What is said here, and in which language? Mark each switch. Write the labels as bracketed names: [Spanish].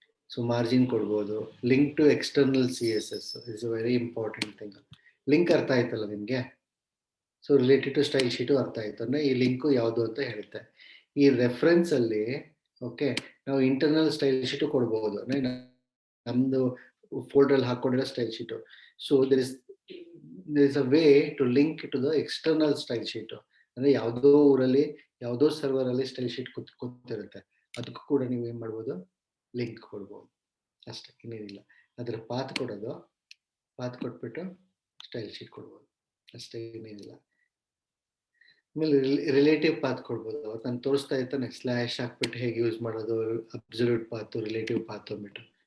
[Kannada] So margin ಕೊಡ್ಬೋದು. [English] Link to external CSS is a very important thing. [Kannada] Link ಅರ್ಥ ಆಯ್ತಲ್ಲ ನಿಮ್ಗೆ? So related to style sheet ಅರ್ಥ ಆಯ್ತು ಅಂದ್ರೆ ಈ ಲಿಂಕು ಯಾವುದು ಅಂತ ಹೇಳುತ್ತೆ. ಈ ರೆಫರೆನ್ಸ್ ಅಲ್ಲಿ ಓಕೆ ನಾವು ಇಂಟರ್ನಲ್ ಸ್ಟೈಲ್ ಶೀಟು ಕೊಡ್ಬೋದು, ಅಂದ್ರೆ ನಮ್ದು folder ಹಾಕೊಂಡಿರೋ style sheet. [English] So there is a way to link to the external style sheet. [Kannada] ಅಂದ್ರೆ ಯಾವುದೋ ಊರಲ್ಲಿ ಯಾವುದೋ ಸರ್ವರ್ ಅಲ್ಲಿ ಸ್ಟೈಲ್ ಶೀಟ್ ಕೂತಿರುತ್ತೆ, ಅದಕ್ಕೂ ಕೂಡ ನೀವು ಏನ್ ಮಾಡ್ಬೋದು, ಲಿಂಕ್ ಕೊಡ್ಬೋದು. ಅಷ್ಟೇ, ಇನ್ನೇನಿಲ್ಲ. ಅದರ ಪಾತ್ ಕೊಡೋದು, ಪಾತ್ ಕೊಟ್ಬಿಟ್ಟು ಸ್ಟೈಲ್ ಶೀಟ್ ಕೊಡ್ಬೋದು ಅಷ್ಟೇ, ಇನ್ನೇನಿಲ್ಲ. ಆಮೇಲೆ ರಿಲೇಟಿವ್ ಪಾತ್ ಕೊಡ್ಬೋದು. ಅವತ್ತು ನಾನು ತೋರಿಸ್ತಾ ಇರ್ತಾನೆ ಸ್ಲ್ಯಾಶ್ ಹಾಕ್ಬಿಟ್ಟು ಹೇಗೆ ಯೂಸ್ ಮಾಡೋದು, ಅಬ್ಸಲ್ಯೂಟ್ ಪಾತು, ರಿಲೇಟಿವ್ ಪಾತ್ ಅಂದ್ಬಿಟ್ಟು.